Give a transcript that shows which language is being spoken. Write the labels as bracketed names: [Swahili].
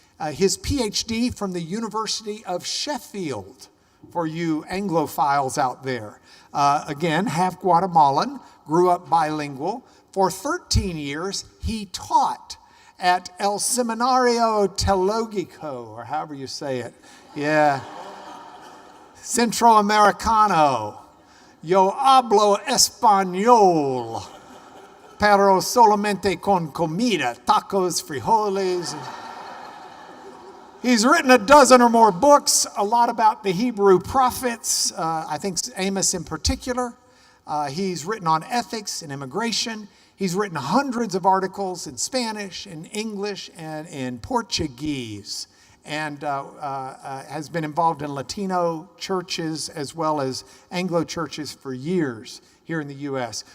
[English] His PhD from the University of Sheffield, for you Anglophiles out there. Again, half Guatemalan, grew up bilingual. For 13 years, he taught at El Seminario Theological, or however you say it. Yeah. Centroamericano. [Spanish] Yo hablo español, pero solamente con comida, tacos, frijoles. [English] He's written a dozen or more books, a lot about the Hebrew prophets, I think Amos in particular. He's written on ethics and immigration. He's written hundreds of articles in Spanish, in English, and in Portuguese, and has been involved in Latino churches as well as Anglo churches for years here in the U.S.